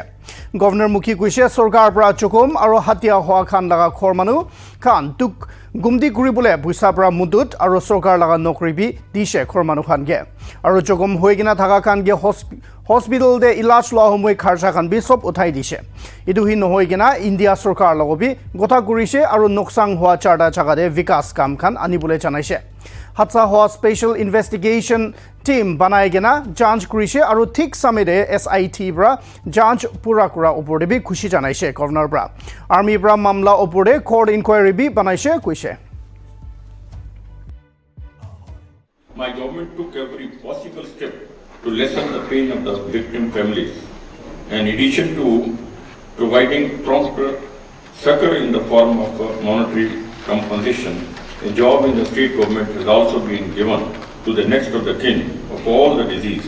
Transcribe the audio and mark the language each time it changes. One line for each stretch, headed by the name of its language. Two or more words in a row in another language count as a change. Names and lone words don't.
Naga Pidgin: Governor Mukhi koise sarkar bra chokom aru hatia hoa khan laga khor manu khan tuk Gumdi kuribole buisa pra mudut aru sarkar laga nokri bi dishe khor manu khan ge aru jogom hoigina thaga khan ge hospital de ilaj lo homoi kharcha khan bi sob uthai dishe idu hi nohoigina India sarkar logo bi gotha kurise aru noksang hua charda jaga de vikas kam khan anibole janaise. Hatsa hoa
English: special investigation team
Naga Pidgin: banai gena janch kurise aru thik samede SIT bra janch pura kura opor de bi khushi janaise governor bra army bra mamla opor de
English: court inquiry
Naga Pidgin: bi banaise kuise.
English: My government took every possible step to lessen the pain of the victim families. In addition to providing prompt succor in the form of monetary compensation, a job in the state government has also been given to the next of the kin of all the deceased.